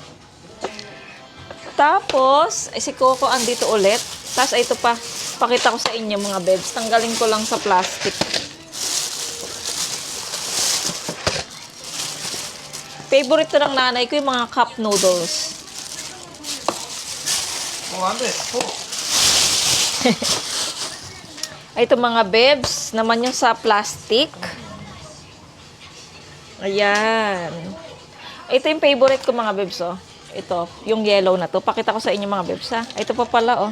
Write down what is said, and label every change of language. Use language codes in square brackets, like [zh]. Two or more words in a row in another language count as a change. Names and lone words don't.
[tl] Tapos, si Coco andito ulit. Tapos, ito pa, pakita ko sa inyo mga bebs. Tanggalin ko lang sa plastic. Favorite to ng nanay ko yung mga [en] cup noodles. [ko] Oh, 안 돼. [tl] Ito mga bebs, naman yung sa plastic. Ayan. Ito yung favorite ko mga bebs, oh. Ito, yung yellow na to. Pakita ko sa inyo mga bebs, ha. Ito pa pala, oh.